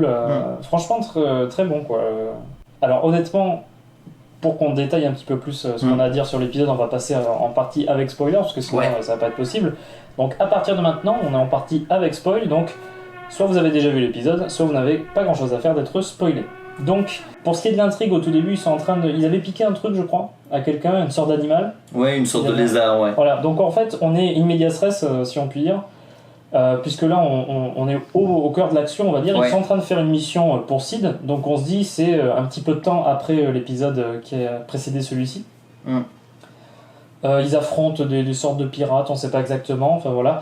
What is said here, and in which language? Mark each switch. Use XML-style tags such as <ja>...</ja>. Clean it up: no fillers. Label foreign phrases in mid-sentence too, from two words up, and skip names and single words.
<fr>Franchement, très bon, quoi. Alors honnêtement, pour qu'on détaille un petit peu plus ce qu'on a à dire sur l'épisode, on va passer en partie avec spoiler, parce que sinon ça va pas être possible. Donc à partir de maintenant, on est en partie avec spoil, donc soit vous avez déjà vu l'épisode, soit vous n'avez pas grand chose à faire d'être spoilé. Donc, pour ce qui est de l'intrigue, au tout début, ils avaient piqué un truc, je crois, à quelqu'un, une sorte d'animal. Ouais, une sorte de lézard, ouais. Voilà, donc en fait, on est</fr> <la>in medias res,</la> <fr>si on peut dire, puisque là, on est au cœur de l'action, on va dire. Ils sont en train de faire une mission pour Sid, donc on se dit, c'est un petit peu de temps après l'épisode qui a précédé celui-ci. Ils affrontent des sortes de pirates, on sait pas exactement, enfin voilà.</fr>